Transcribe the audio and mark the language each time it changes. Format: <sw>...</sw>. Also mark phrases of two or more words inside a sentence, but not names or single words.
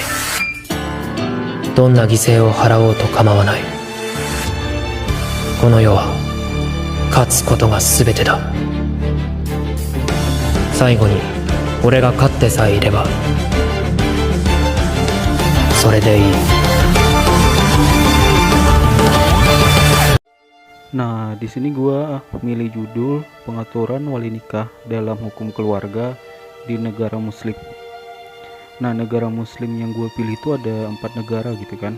<ja>どんな犠牲を払おうと構わない。この世は勝つことが全てだ。最後に俺が勝ってさえいればそれでいい。</ja> <id>Nah, di sini gua milih judul pengaturan wali nikah dalam hukum keluarga di negara muslim. Nah, negara muslim yang gue pilih itu ada 4 negara gitu kan.</id>